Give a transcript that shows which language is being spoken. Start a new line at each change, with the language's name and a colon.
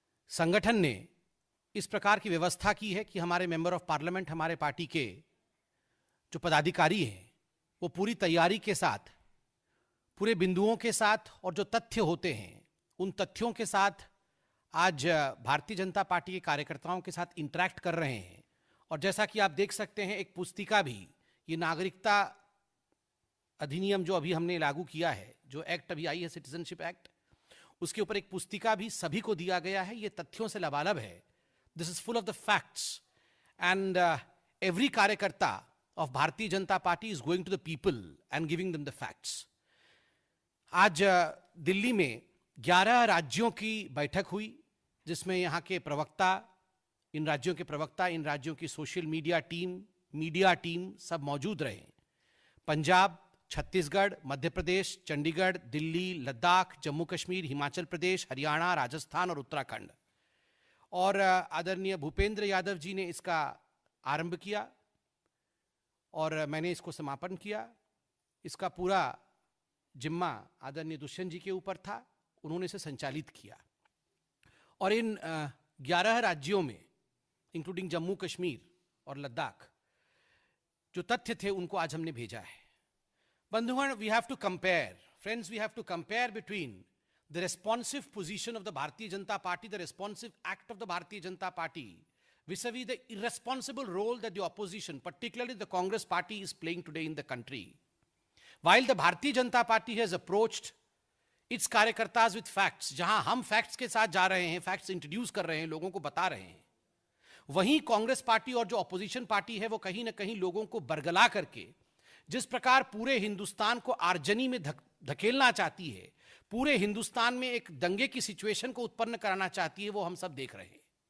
Hindi: संगठन ने इस प्रकार की व्यवस्था की है कि हमारे मेंबर ऑफ पार्लियामेंट, हमारे पार्टी के जो पदाधिकारी हैं, वो पूरी तैयारी के साथ, पूरे बिंदुओं के साथ और जो तथ्य होते हैं उन तथ्यों के साथ आज भारतीय जनता पार्टी के कार्यकर्ताओं के साथ इंटरैक्ट कर रहे हैं। और जैसा कि आप देख सकते हैं, एक पुस्तिका भी, ये नागरिकता अधिनियम जो अभी हमने लागू किया है, जो एक्ट अभी आई है, सिटीजनशिप एक्ट, उसके ऊपर एक पुस्तिका भी सभी को दिया गया है। ये तथ्यों से लबालब है।
English: This is full of the facts, and every karyakarta of Bharatiya Janata Party is going to the people and giving them the facts.
Hindi: आज दिल्ली में 11 राज्यों की बैठक हुई, जिसमें यहाँ के प्रवक्ता, इन राज्यों के प्रवक्ता, इन राज्यों की सोशल मीडिया टीम सब मौजूद रहे। पंजाब, छत्तीसगढ़, मध्य प्रदेश, चंडीगढ़, दिल्ली, लद्दाख, जम्मू कश्मीर, हिमाचल प्रदेश, हरियाणा, राजस्थान और उत्तराखंड। और आदरणीय भूपेंद्र यादव जी ने इसका आरंभ किया और मैंने इसको समापन किया। इसका पूरा जिम्मा आदरणीय दुष्यंत जी के ऊपर था, उन्होंने इसे संचालित किया। और इन 11 राज्यों में, इंक्लूडिंग जम्मू कश्मीर और लद्दाख, जो तथ्य थे उनको आज हमने भेजा है।
English: बंधुगण, we have to compare, friends, we have to compare between the responsive position of the Bharatiya Janata Party, the responsive act of the Bharatiya Janata Party, vis-a-vis the irresponsible role that the opposition, particularly the Congress party, is playing today in the country. While the Bharatiya Janata Party has approached its कार्यकर्ताज with facts,
Hindi: जहां हम facts के साथ जा रहे हैं, facts introduce कर रहे हैं, लोगों को बता रहे हैं, वहीं कांग्रेस पार्टी और जो ऑपोजिशन पार्टी है वो कहीं ना कहीं लोगों को बरगला करके जिस प्रकार पूरे हिंदुस्तान को आर्जनी में धकेलना चाहती है, पूरे हिंदुस्तान में एक दंगे की सिचुएशन को उत्पन्न कराना चाहती है, वो हम सब देख रहे हैं।